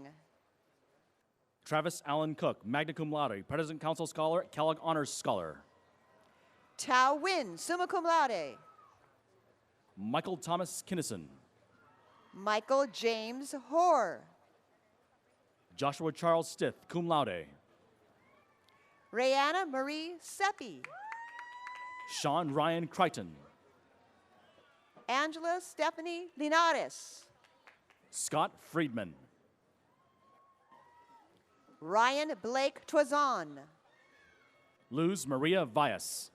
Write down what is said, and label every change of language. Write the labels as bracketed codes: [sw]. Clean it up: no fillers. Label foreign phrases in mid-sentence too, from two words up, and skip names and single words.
[en] Travis Allen Cook, [la] magna cum laude, [en] President Council Scholar, Kellogg Honors Scholar. Tao Win, [la] summa cum laude. [en] Michael Thomas Kinnison. Michael James Hoare. Joshua Charles Stith, [la] cum laude. [en] Rayanna Marie Seppi. Sean Ryan Crichton. Angela Stephanie Linares. Scott Friedman. Ryan Blake Twazon. Luz Maria Vias.